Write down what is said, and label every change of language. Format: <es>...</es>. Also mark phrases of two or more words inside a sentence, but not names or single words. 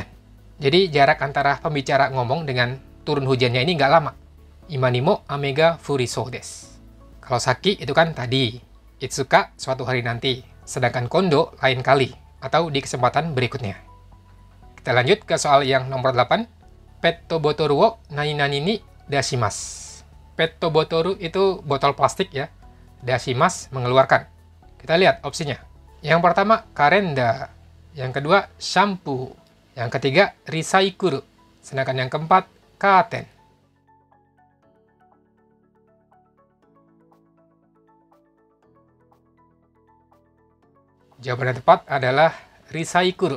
<id>Jadi jarak antara pembicara ngomong dengan turun hujannya ini nggak lama.</id> <ja>今にも雨が降りそうです.</ja> <id>Kalau saki itu kan tadi, itsuka suatu hari nanti, sedangkan kondo lain kali, atau di kesempatan berikutnya. Kita lanjut ke soal yang nomor 8.</id> <ja>ペットボトルを何々に出します. ペットボトル</ja> <id>itu botol plastik ya, dashimasu mengeluarkan. Kita lihat opsinya. Yang pertama, karenda. Yang kedua, shampoo. Yang ketiga, recycle. Sedangkan yang keempat, katen. Jawaban yang tepat adalah recycle.</id>